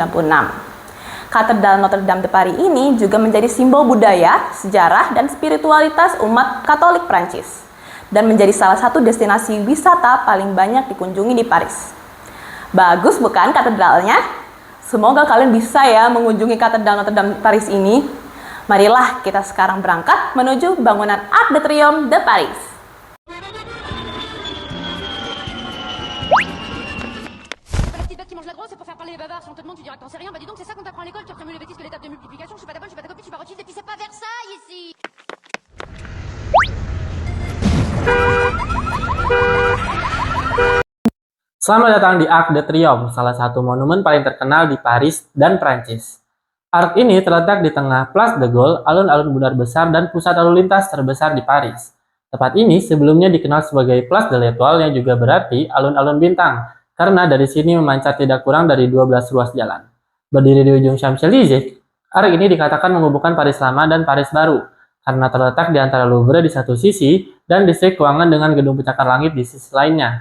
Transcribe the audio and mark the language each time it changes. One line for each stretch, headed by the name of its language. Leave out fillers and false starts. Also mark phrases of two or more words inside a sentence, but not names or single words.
Indonesian: Katedral Notre Dame de Paris ini juga menjadi simbol budaya, sejarah, dan spiritualitas umat Katolik Prancis. dan menjadi salah satu destinasi wisata paling banyak dikunjungi di Paris. Bagus bukan katedralnya? Semoga kalian bisa ya mengunjungi Katedral Notre Dame Paris ini. Marilah kita sekarang berangkat menuju bangunan Arc de Triomphe de Paris.
French: La petite bête qui mange la grosse, c'est pour faire parler les bavards. Si on te demande, tu diras que t'en sais rien. Bah dis donc, c'est ça qu'on t'apprend à l'école. Tu retiens mieux les bêtises que les tables de multiplication. Je suis pas ta bonne, je suis pas ta copine, je suis pas Rothschild. Et puis c'est pas Versailles ici.
Indonesian: Selamat datang di Arc de Triomphe, salah satu monumen paling terkenal di Paris dan Prancis. Arc ini terletak di tengah Place de Gaulle, alun-alun Bundar besar dan pusat lalu lintas terbesar di Paris. Tempat ini sebelumnya dikenal sebagai Place de l'Étoile yang juga berarti alun-alun bintang, karena dari sini memancar tidak kurang dari 12 ruas jalan. Berdiri di ujung Champs-Élysées, Arc ini dikatakan menghubungkan Paris Lama dan Paris Baru, karena terletak di antara Louvre di satu sisi dan distrik keuangan dengan gedung pencakar langit di sisi lainnya.